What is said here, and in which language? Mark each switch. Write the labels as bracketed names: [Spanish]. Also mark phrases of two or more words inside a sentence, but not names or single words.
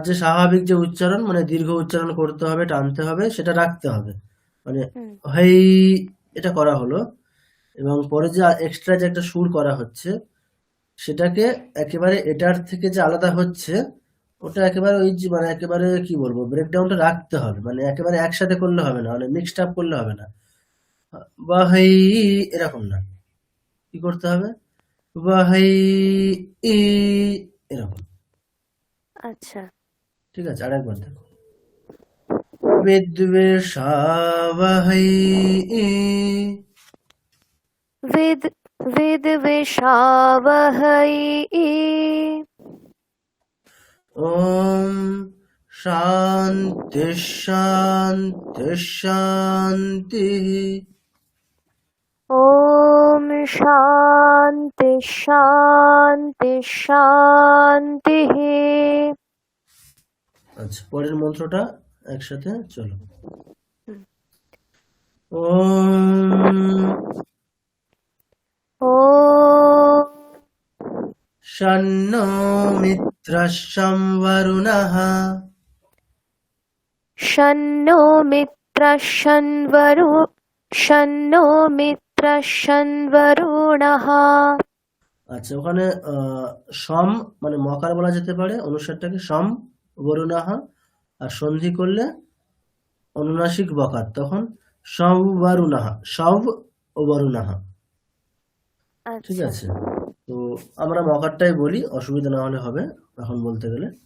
[Bangla] যে স্বাভাবিক যে উচ্চারণ মানে দীর্ঘ উচ্চারণ করতে হবে, টানতে হবে, সেটা রাখতে হবে, মানে হই এটা করা হলো, এবং পরে যে এক্সট্রা যে একটা সুর করা হচ্ছে সেটাকে একেবারে এটার থেকে যে আলাদা হচ্ছে ওটা একেবারে ওই যে মানে একেবারে কি বলবো ব্রেকডাউনটা রাখতে হবে, মানে একেবারে একসাথে করলে হবে না, মানে [English] mixed up [Bangla] করলে হবে না, বা হই এরকম না, কি করতে হবে ওয়াহাই এরকম। আচ্ছা ঠিক আছে, আরেকবার দেখো, বিদ্বেষাবহৈ [Sanskrit] विद्विषावहै। ओम शांति शांति शांति। ॐ शान्ति शान्ति शान्तिः। [Bangla] আচ্ছা, পরের মন্ত্রটা একসাথে চলো। [Sanskrit] ওম ॐ शन्नो मित्रशं वरुणः शन्नो मित्रशन्वरुणः। [Bangla] আচ্ছা, ওখানে সম মানে মকার বলা যেতে পারে, অনুসারটাকে সম বরুণাহা, আর সন্ধি করলে অনুনাসিক বকার, তখন সব বরুণাহা, সব ও বরুণাহা। ঠিক আছে, তো আমরা মকারটাই বলি, অসুবিধা না হলে হবে এখন বলতে গেলে।